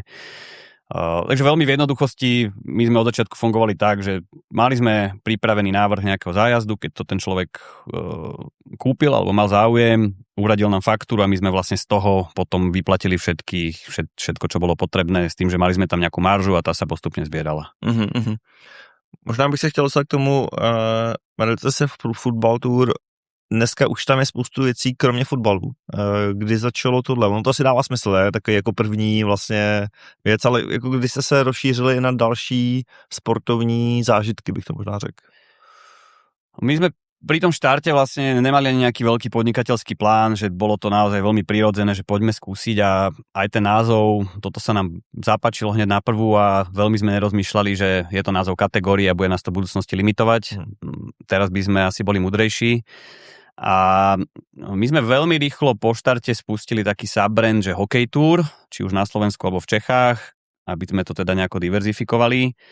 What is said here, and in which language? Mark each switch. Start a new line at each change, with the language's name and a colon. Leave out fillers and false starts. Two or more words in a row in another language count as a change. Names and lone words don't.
Slovak: Takže veľmi v jednoduchosti my sme od začiatku fungovali tak, že mali sme pripravený návrh nejakého zájazdu, keď to ten človek kúpil alebo mal záujem, uradil nám faktúru a my sme vlastne z toho potom vyplatili všetko, čo bolo potrebné, s tým, že mali sme tam nejakú maržu a tá sa postupne zbierala.
Czech: Možná bych se chtěl dostat k tomu, jmenujete se Football Tour. Dneska už tam je spoustu věcí, kromě fotbalu. Kdy začalo tohle? Ono to asi dává smysl, je takový jako první vlastně věc, ale jako když jste se rozšířili i na další sportovní zážitky, bych to možná řekl.
Slovak: My sme pri tom štarte vlastne nemali ani nejaký veľký podnikateľský plán, že bolo to naozaj veľmi prirodzené, že poďme skúsiť a aj ten názov, toto sa nám zapáčilo hneď na prvú a veľmi sme nerozmýšľali, že je to názov kategórie a bude nás to v budúcnosti limitovať. Teraz by sme asi boli mudrejší. A my sme veľmi rýchlo po štarte spustili taký subbrand, že Hokej Tour, či už na Slovensku alebo v Čechách, aby sme to teda nejako diverzifikovali.